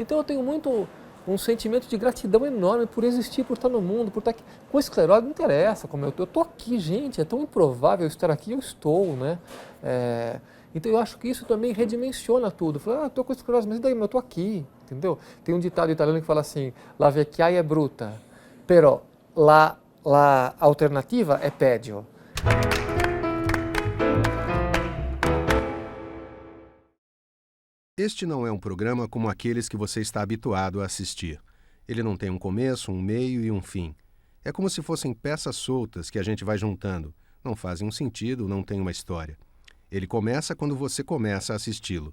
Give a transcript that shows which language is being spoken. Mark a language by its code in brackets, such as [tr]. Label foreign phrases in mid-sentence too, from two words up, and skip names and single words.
[pt] Então eu tenho muito um sentimento de gratidão enorme por existir, por estar no mundo, por estar aqui. Com esclerose não interessa como eu estou aqui, gente, é tão improvável estar aqui, eu estou, né? Então eu acho que isso também redimensiona tudo. Fala, estou com esclerose, mas e daí, eu estou aqui, entendeu? Tem um ditado italiano que fala assim, [it] la vecchiaia è brutta, però la alternativa è peggio. [pt] Este não é um programa como aqueles que você está habituado a assistir. Ele não tem um começo, um meio e um fim. É como se fossem peças soltas que a gente vai juntando. Não fazem um sentido, não tem uma história. Ele começa quando você começa a assisti-lo.